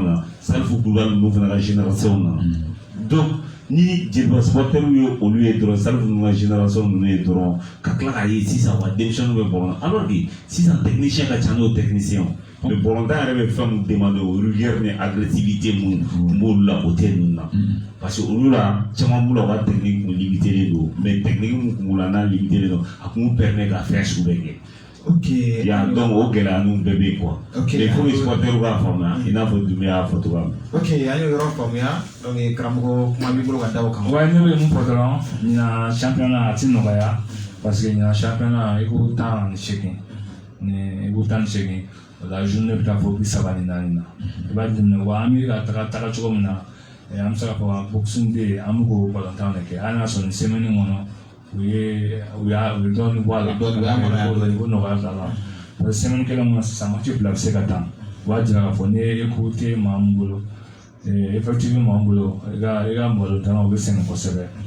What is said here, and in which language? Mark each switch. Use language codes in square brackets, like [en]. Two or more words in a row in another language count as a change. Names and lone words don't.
[bm] min na Salifu Kulubali ninnu fana ka génération na donc ni Jeliba supporteriw ye olu ye dɔrɔn Salifu ninnu ka génération ninnu ye dɔrɔn ka tila k'a ye sisan wa denmisɛnninw bɛ bɔlɔn na [fr] alors que [bm] sisan technicien ka ca n'o technicien mais bɔlɔntan yɛrɛ bɛ fɛn min demander o rigueur ni agressivité mun b'olu la o tɛ ninnu na [fr] parce que [bm] olu la caman b'u la u ka technique kun limité don mais technique mun kun b'u la n'a limité don a kun permet ka fɛn sugu bɛɛ kɛ. Ok. Ya donc o gɛlɛya ninnu bɛɛ bɛ yen quoi. Ok. [fr] Il faut que [bm] supporter k'a faamuya i n'a fɔ Dunbiya y'a fɔ cogoya min. Ok an y'o yɔrɔ faamuya donc karamɔgɔ kuma b'i bolo ka da o kan. Ouais ne bɛ mun fɔ dɔrɔn ɲinan championnat a ti nɔgɔya [fr] parce que [bm] ɲinan championnat i ko 18 ni i ko 18 o la journée bɛ taa fɔ 34 na i b'a jateminɛ wa an bɛ ka taga cogo min na an bɛ se k'a fɔ [en] boxing day [bm] an bɛ k'o balontan de kɛ hali n'a sɔrɔ nin semaine kɔnɔ u ye dɔɔnin bɔ a la o nɔgɔya t'a la [fr] parce que [bm] semaine kelen kɔnɔ sisan match 2 bɛ se ka taa o b'a jira k'a fɔ ni équipe tɛ maa min bolo effectivement maa min bolo i ka balontan o bɛ sɛgɛn kosɛbɛ